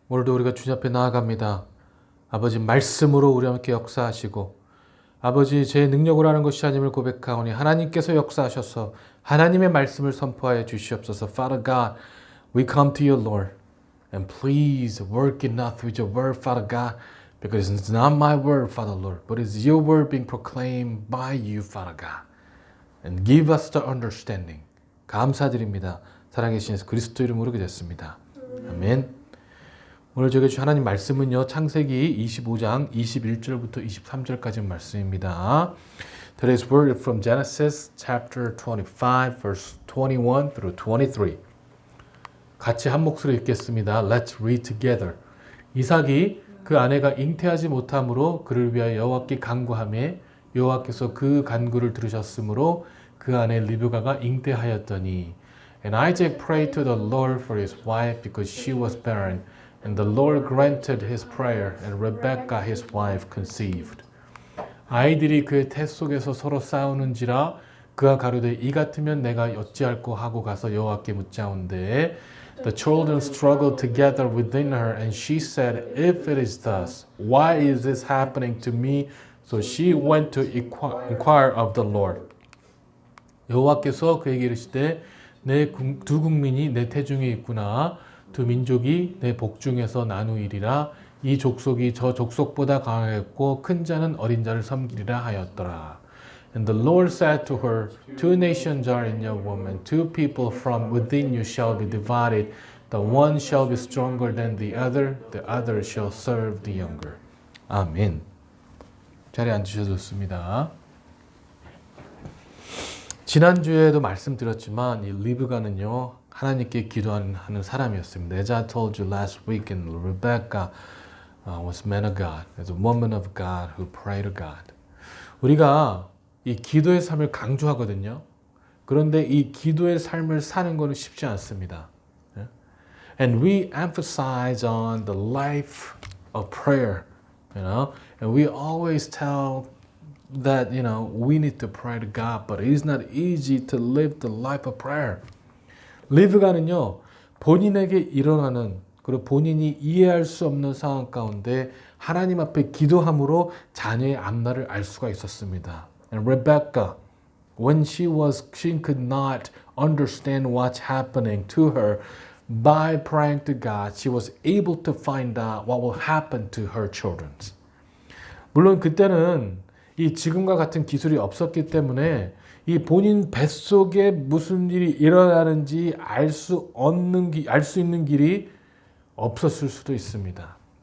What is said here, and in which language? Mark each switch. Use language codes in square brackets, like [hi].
[ko] 오늘도 우리가 주님 앞에 나아갑니다. 아버지 말씀으로 우리와 함께 역사하시고 아버지 제 능력으로 하는 것이 아님을 고백하오니 하나님께서 역사하셔서 하나님의 말씀을 선포하여 주시옵소서. [en] Father God, we come to you, Lord, and please work in us with your word, Father God, because it's not my word, Father Lord, but it's your word being proclaimed by you, Father God, and give us the understanding. [ko] 감사드립니다. 살아계신 예수 그리스도 이름으로 기도했습니다. 아멘. 오늘 저에게 주신 하나님 말씀은요, 창세기 25장 21절부터 23절까지 말씀입니다. [en] Today's word is from Genesis chapter 25 verse 21 through 23. [ko] 같이 한 목소리로 읽겠습니다. [en] Let's read together. [ko] 이삭이 그 아내가 잉태하지 못함으로 그를 위하여 여호와께 간구하매 여호와께서 그 간구를 들으셨으므로 그 아내 리브가가 잉태하였더니 [en] And Isaac prayed to the Lord for his wife because she was barren. [ko] And the Lord granted his prayer, and Rebekah his wife conceived. 아이들이 그의 태 속에서 서로 싸우는지라 그가 가로되 이 같으면 내가 어찌할꼬 하고 가서 여호와께 묻자온데 [en] The children struggled together within her, and she said, If it is thus, why is this happening to me? So she went to inquire of the Lord. [ko] 여호와께서 그에게 이르시되 내 두 국민이 내 태중에 있구나. 두 민족이 내 복중에서 나누이리라. 이 족속이 저 족속보다 강하겠고 큰 자는 어린 자를 섬기리라 하였더라. [en] And the Lord said to her, Two nations are in your womb, two people from within you shall be divided. The one shall be stronger than the other shall serve the younger. [ko] 아멘. 자리에 앉으셔도 좋습니다. 지난주에도 말씀드렸지만 이 리브가는요, 하나님께 기도하는 사람이었습니다. [en] As I told you last week, and Rebecca was man of God, as a woman of God who prayed to God. [ko] 우리가 이 기도의 삶을 강조하거든요. 그런데 이 기도의 삶을 사는 것은 쉽지 않습니다. [en] And we emphasize on the life of prayer, and we always tell that, we need to pray to God, but it is not easy to live the life of prayer. [ko] 리브가는요, 본인에게 일어나는 그리고 본인이 이해할 수 없는 상황 가운데 하나님 앞에 기도함으로 자녀의 앞날을 알 수가 있었습니다. [en] And Rebecca, when she could not understand what's happening to her, by praying to God, she was able to find out what will happen to her children. [ko] 물론 그때는 이 지금과 같은 기술이 없었기 때문에 이 본인 뱃속에 무슨 일이 일어나는지 알 수 있는 길이 없었을 수도 있습니다.